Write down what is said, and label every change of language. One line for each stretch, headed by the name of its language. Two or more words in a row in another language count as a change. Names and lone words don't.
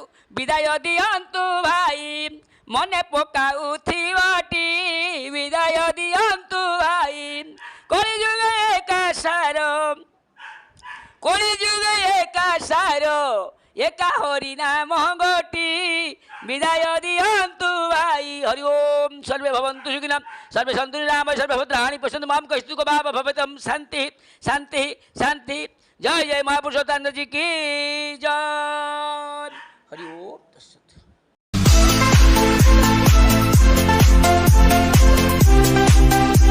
Odia: ବିଦାୟ ଦିଅନ୍ତୁ ଭାଇ ମନେ ପକାଉଥିବଟି, ବିଦାୟ ଦିଅନ୍ତୁ ଭାଇ କଳିଯୁଗ ଏକା ସାର, କଳିଯୁଗ ଏକା ସାର, ଏକା ହରି ନାମ ଗୋଟି, ବିଦାୟ ଦିଅନ୍ତୁ ଭାଇ। ହରି ଓମ୍।
Sanskrit: ସର୍ବେ ଭବନ୍ତୁ ସୁଖିନଃ, ସର୍ବେ ସନ୍ତୁ ନିରାମୟ, ସର୍ବେ ଭଦ୍ରାଣି ପଶ୍ୟନ୍ତୁ ମାଂ କସ୍ତୁକ ଭାବ ଭବତଂ। ଶାନ୍ତି ଶାନ୍ତି ଶାନ୍ତି।
Hindi: जय जय महापुरुषोत्तम जी की जय।
Sanskrit: हरि ओम तत्सत्।